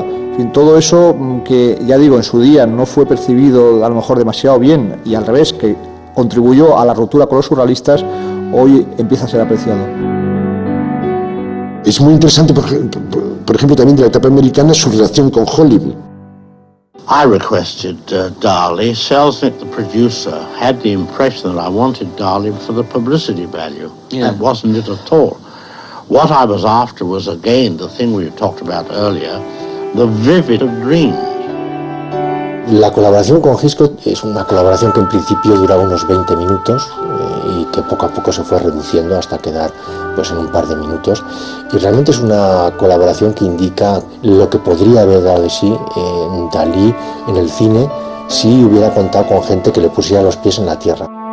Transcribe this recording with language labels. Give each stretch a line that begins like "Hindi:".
Spanish: En fin, todo eso que, ya digo, en su día no fue percibido a lo mejor demasiado bien, y al revés, que contribuyó a la ruptura con los surrealistas, hoy empieza a ser apreciado. Es muy interesante, por ejemplo, también de la etapa americana, su relación con Hollywood.
English: I requested Dali. Selznick, the producer, had the impression that I wanted Dali for the publicity value. Yeah. That wasn't it at all. What I was after was, again, the thing we talked about earlier, the vivid of dreams.
Spanish: La colaboración con Hitchcock es una colaboración que en principio duraba unos 20 minutos y que poco a poco se fue reduciendo hasta quedar pues en un par de minutos, y realmente es una colaboración que indica lo que podría haber dado de sí Dalí en el cine si hubiera contado con gente que le pusiera los pies en la tierra.